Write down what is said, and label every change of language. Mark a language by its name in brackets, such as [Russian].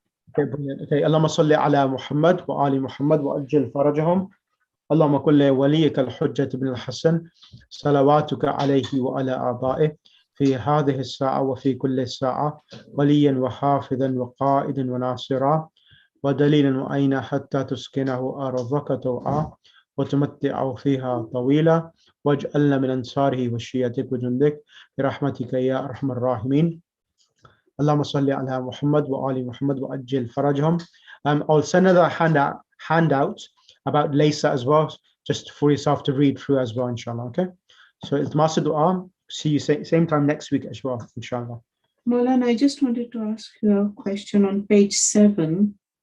[English] Okay, brilliant. Okay, [Arabic] Allahumma salli ala Muhammad wa ali Muhammad wa ajil farajahum. Allahumma kulli waliyika al-hujjat ibn al-Hasan salawatuka alayhi wa ala aba'ih في هذه الساعة وفي كل ساعة وليا وحافظا وقائدا وناصرا ودليل وأين حتى تسكنه أرضك طوعا وتمتع فيها طويلا واجعلنا من أنصاره وشيعتك وجندك برحمتك يا أرحم الراحمين. اللهم صل على محمد وآل محمد وأجل فرجهم. [English] I'll send another handout about Laysa as well, just for yourself to read through as well, inshallah. Okay, so it's Master Dua. See you same time next week as well, inshallah. Maulana, I just wanted to ask you a question on page 7.